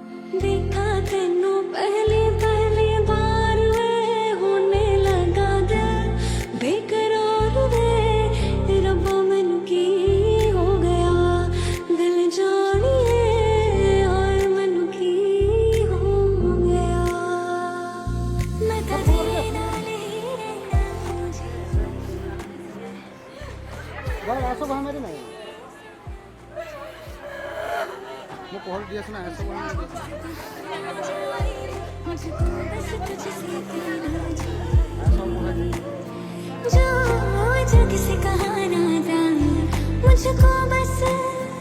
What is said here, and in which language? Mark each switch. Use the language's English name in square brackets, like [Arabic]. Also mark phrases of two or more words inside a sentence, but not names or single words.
[Hindi] देखा तेनू पहली पहली बार वे होने लगा दिल बेकरार वे [Punjabi] ਰੱਬਾ ਮੈਨੂੰ ਕੀ ਹੋ ਗਿਆ [Hindi] दिल जानिए और [Punjabi] ਮੈਨੂੰ ਕੀ ਹੋ ਗਿਆ [Hindi] मैं तो तेरे नाल ही रहना मुझे [Odia] ଆସ ବାହାରେ ନାଇଁ ମୁଁ କଲ୍ ଦିଏ ସିନା ଆସ ବାହାରେ [Hindi] मुझको बस तुझसे कहना [Odia] ଆସ ବାହାରେ [Hindi] जो जग से कहा ना जाए मुझको बस